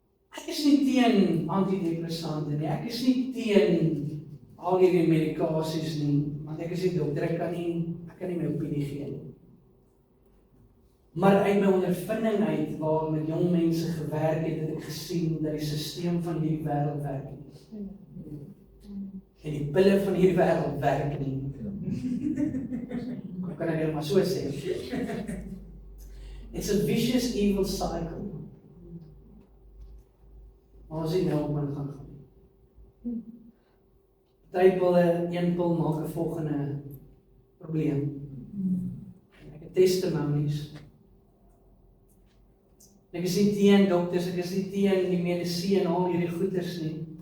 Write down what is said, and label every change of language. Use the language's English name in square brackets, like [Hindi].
[Afrikaans] Ek is nie teen antidepressante nie, ek is nie teen al hierdie medikasies nie, want ek is nie dokter, ek kan nie my opinie gee nie. Maar uit my ondervinding uit, waar met jong mense gewerk het ek gesien dat die stelsel van hierdie wêreld werk nie. En die pille van hierdie wêreld werk nie. Hoe kan ek dit maar so sê? [English] It's a vicious evil cycle. [Afrikaans] Maar as jy nou op gaan gaan. Party een pil maak 'n volgende probleem. Ek het testimonies. Ek is nie teen dokters, ek is nie teen die medisyne en al hierdie goeders nie.